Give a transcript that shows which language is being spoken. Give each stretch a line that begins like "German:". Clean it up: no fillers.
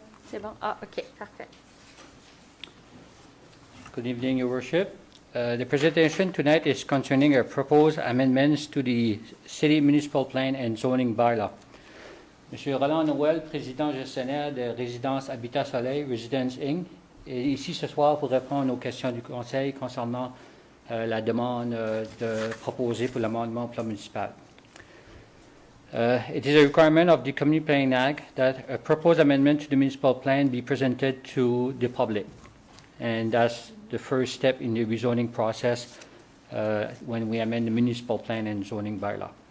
French: C'est bon? Ah, OK, parfait.
English: Good evening, Your Worship. The presentation tonight is concerning a proposed amendments to the City Municipal Plan and Zoning Bylaw.
French: Monsieur Roland Noël, président gestionnaire de Résidence Habitat Soleil, Residence Inc., est ici ce soir pour répondre aux questions du Conseil concernant la demande proposée pour l'amendement au plan municipal.
English: It is a requirement of the Community Planning Act that a proposed amendment to the municipal plan be presented to the public. And that's the first step in the rezoning process when we amend the municipal plan and zoning bylaw.